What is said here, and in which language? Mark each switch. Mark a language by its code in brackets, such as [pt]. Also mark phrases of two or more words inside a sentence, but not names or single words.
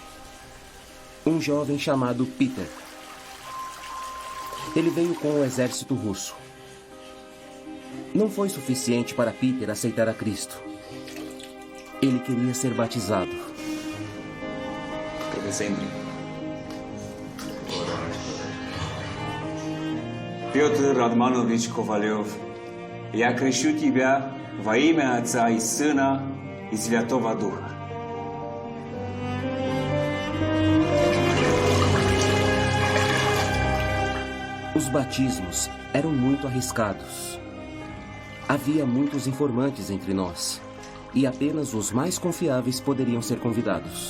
[pt] Um jovem chamado Peter. Ele veio com o exército russo. Não foi suficiente para Peter aceitar a Cristo. Ele queria ser batizado. [ru] Петр Радманович Ковалев, я крещу тебя во имя Отца и Сына и Святого Духа. [pt] Os batismos eram muito arriscados. Havia muitos informantes entre nós, e apenas os mais confiáveis poderiam ser convidados.